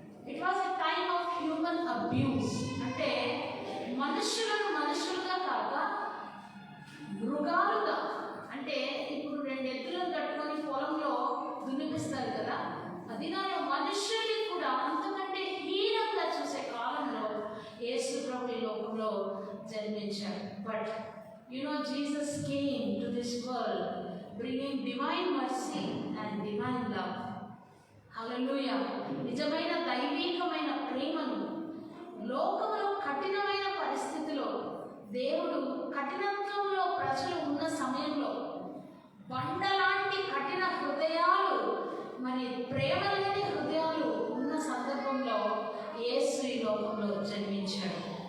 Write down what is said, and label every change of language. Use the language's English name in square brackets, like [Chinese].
[English] It was a time of human abuse. [Telugu] అంటే మనుషులను మనుషులుగా కాక మృగాలుగా, అంటే ఇప్పుడు 2 ఎద్దులను కట్టుకొని పొలంలో దున్నిపిస్తారు కదా, అది నా మనుషుల్ని కూడా అంతకంటే హీనంగా చూసే కాలంలో యేసు ప్రభు ఈ లోకంలో జన్మించాడు. [English] But Jesus came to this world bringing divine mercy and divine love. [Telugu] హల్లెలూయా. నిజమైన దైవికమైన ప్రేమను లోకంలో కఠినమైన పరిస్థితిలో దేవుడు, కఠినత్వంలో ప్రజలు ఉన్న సమయంలో బండలాంటి కఠిన హృదయాలు, మరి ప్రేమ లేని హృదయాలు ఉన్న సందర్భంలో యేసు ఈ లోకంలో జన్మించాడు.